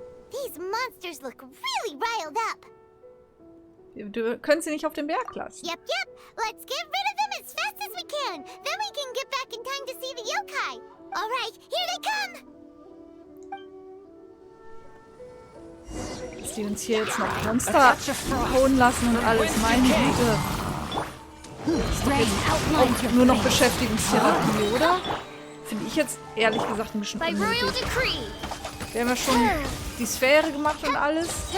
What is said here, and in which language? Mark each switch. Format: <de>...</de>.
<en>These monsters look really riled up.</en> <de>Du können sie nicht auf den Berg lassen.</de> <en>Yep. Let's get rid of them as fast as we can. Then we can get back in time to see the yokai. All right, here they come.</en> <de>Dass die uns hier jetzt noch Monster hauen lassen und alles. Meine Güte. Das ist doch jetzt auch nur noch Beschäftigungstherapie, oder? Finde ich jetzt ehrlich gesagt ein bisschen unnötig. Wir haben ja schon die Sphäre gemacht und alles.</de>